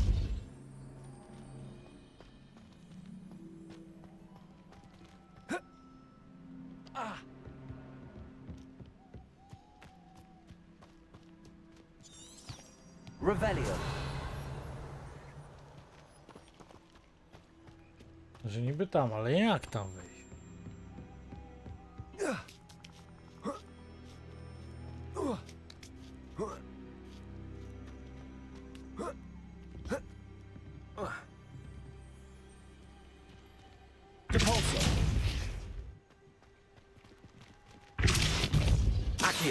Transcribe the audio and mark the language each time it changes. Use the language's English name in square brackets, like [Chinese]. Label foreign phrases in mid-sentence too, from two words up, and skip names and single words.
[Latin] Revelio. [Polish] Że niby tam, ale jak tam wejść? [Latin] Repulsor. Accio.